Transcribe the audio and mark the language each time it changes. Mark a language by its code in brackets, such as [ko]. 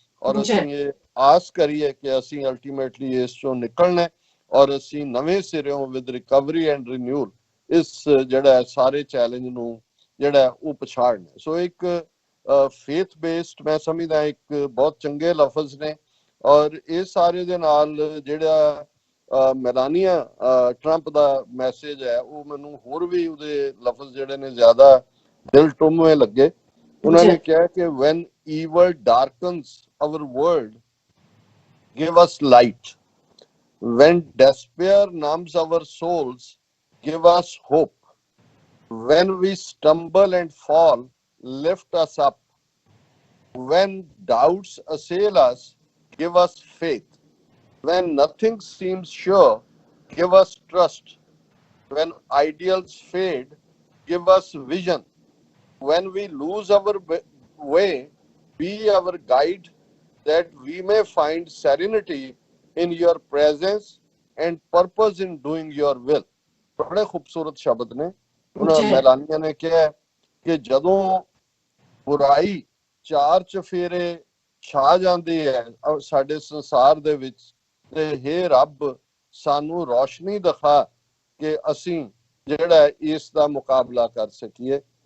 [pa] ਔਰ ਅਸੀਂ ਇਹ ਆਸ ਕਰੀਏ ਕਿ ਅਸੀਂ ਅਲਟੀਮੇਟਲੀ ਇਸ ਚੋਂ ਨਿਕਲਣਾ ਔਰ ਅਸੀਂ ਨਵੇਂ ਸਿਰਿਓਂ [en] with recovery and renewal [pa] ਇਸ ਜਿਹੜਾ ਸਾਰੇ ਚੈਲੰਜ ਨੂੰ ਜਿਹੜਾ ਉਹ ਪਛਾੜਨਾ। ਸੋ ਇੱਕ ਫੇਥ ਬੇਸਡ ਮੈਂ ਸਮਝਦਾ ਇੱਕ ਬਹੁਤ ਚੰਗੇ ਲਫ਼ਜ਼ ਨੇ। ਔਰ ਇਹ ਸਾਰੇ ਦੇ ਨਾਲ ਜਿਹੜਾ ਮੈਲਾਨੀਆ ਟਰੰਪ ਦਾ ਮੈਸੇਜ ਹੈ ਉਹ ਮੈਨੂੰ ਹੋਰ ਵੀ ਉਹਦੇ ਲਫ਼ਜ਼ ਜਿਹੜੇ ਨੇ ਜ਼ਿਆਦਾ ਦਿਲ ਟੁੰਬਵੇਂ ਲੱਗੇ। ਉਹਨਾਂ ਨੇ ਕਿਹਾ ਕਿ [en] when evil darkens our world, give us light. When despair numbs our souls, give us hope. When we stumble and fall, lift us up. When doubts assail us, give us faith. When nothing seems sure, give us trust. When ideals fade, give us vision. When we lose our way, be our guide, that we may find serenity in your presence and purpose in doing your will. [pa] ਬੜੇ ਖੂਬਸੂਰਤ ਸ਼ਬਦ ਨੇ। ਉਹਨਾਂ ਮੈਲਾਨੀਆ ਨੇ ਕਿਹਾ ਕਿ ਜਦੋਂ ਬੁਰਾਈ ਚਾਰ ਚਫੇਰੇ ਛਾ ਜਾਂਦੀ ਹੈ ਸਾਡੇ ਸੰਸਾਰ ਦੇ ਵਿੱਚ, ਤੇ ਹੇ ਰੱਬ ਸਾਨੂੰ ਰੋਸ਼ਨੀ ਦਿਖਾ ਕਿ ਅਸੀਂ ਜਿਹੜਾ ਇਸ ਦਾ ਮੁਕਾਬਲਾ ਕਰ ਸਕੀਏ।